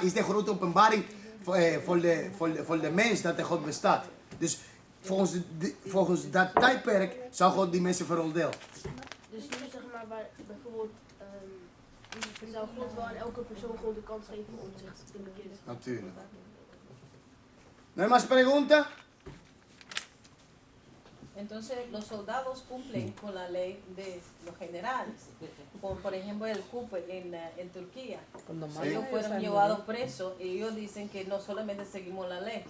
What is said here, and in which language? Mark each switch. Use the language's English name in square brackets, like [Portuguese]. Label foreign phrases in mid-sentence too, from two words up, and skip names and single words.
[Dutch] Is de grote openbaring voor de mens dat de God bestaat. Dus volgens dat tijdperk zou God die mensen veroordelen. Dus nu zeg maar, bijvoorbeeld, zou God wel aan elke persoon gewoon de kans geven om zich te bekeren? Natuurlijk. [Spanish] ¿No hay más preguntas? Entonces los soldados cumplen con la ley de los generales, como por ejemplo el CUP en Turquía. Cuando más Ellos fueron llevados presos y ellos dicen que no solamente seguimos la ley.